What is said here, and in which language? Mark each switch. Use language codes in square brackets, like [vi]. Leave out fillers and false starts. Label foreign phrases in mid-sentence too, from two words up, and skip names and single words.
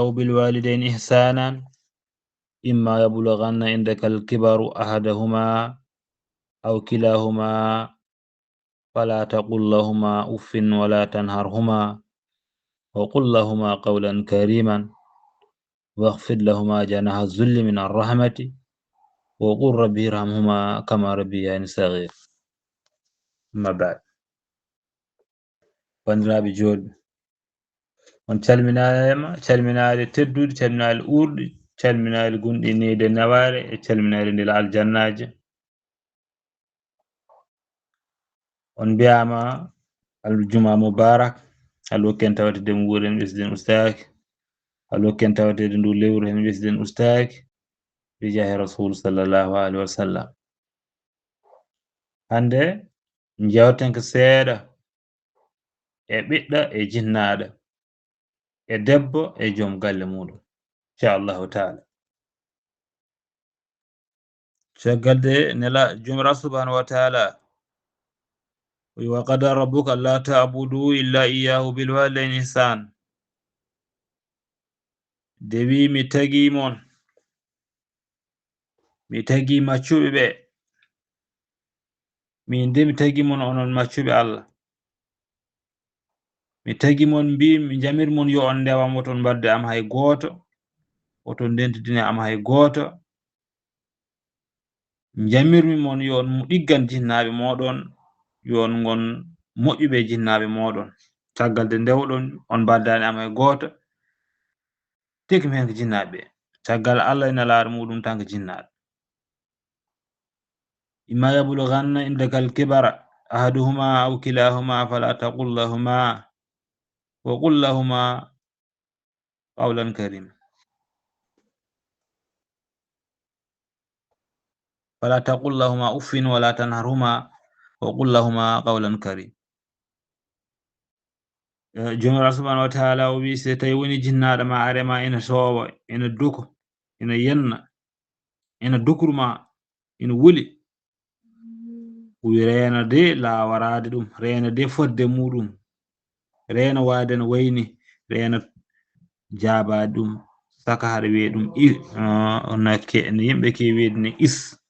[ar] بالوالدين إحسانا إما يبلغن عندك الكبر أحدهما أو كلاهما فلا تقل لهما أف ولا تنهرهما وقل لهما قولا كريما واخفض لهما جناح الذل من الرحمة وقل رب ارحمهما كما ربياني صغير. أما بعد. [ff] bandiraɓe julɓe, on calminaade teddude, calminaade uurɗe, calminaade gunɗiniide nawaare e calminaade ndel aljannaje. on mbiyama [ar] الجمعة مبارك, [ff] alhokken tawatede mo wuuri hen ɓesden ustaki, alhokken tawatede ndu lewru hen ɓesden ustaki [ar] بجاه رسول صلى الله عليه وسلم. [ff] hande jewten ko seeɗa e ɓiɗɗo e jinnaɗo, e debbo e joom galle muɗum, [ar] إن شاء الله تعالى. [ff] caggalde nela jomiraɗo [ar] سبحانه وتعالى وقضى ربك ألا تعبدوا إلا إياه بالوالدين إحسانا. [ff] de wi mi tagi maccuɓe ɓe, min de mi tagi mon onon maccuɓe Allah, mi tagi mon, mi jamir mon yo on ndewam, oton mbadde am hay gooto, oton ndentidine am hay gooto, jamirmi mon yo on ɗiggan jinnaɓe moɗon, yo on gon moƴƴuɓe jinnaɓe moɗon. caggal de ndewɗon on mbaddani am hay gooto, tekimi hen ko jinnaɓe, caggal Allah ina laara muɗum tan ko jinnaɓe. [ar] إما يبلغن عندك الكبر أحدهما أو كلاهما فلا تقل لهما وقل لهما قولا كريما. فلا تقل لهما أف ولا تنهرهما وقل لهما قولا كريما. [ff] jomiraɗo [ar] سبحانه وتعالى [ff] o wi so tawi woni jinnaɗo ma arema ina soowa, ina duko, ina yenna, ina dukruma, ina wuli, wi reena de laawarade ɗum, reena de fodde muɗum, reena waade no wayni, reena jaabade ɗum, saka haɗa wiye ɗum no yimɓe ke wiide ni is.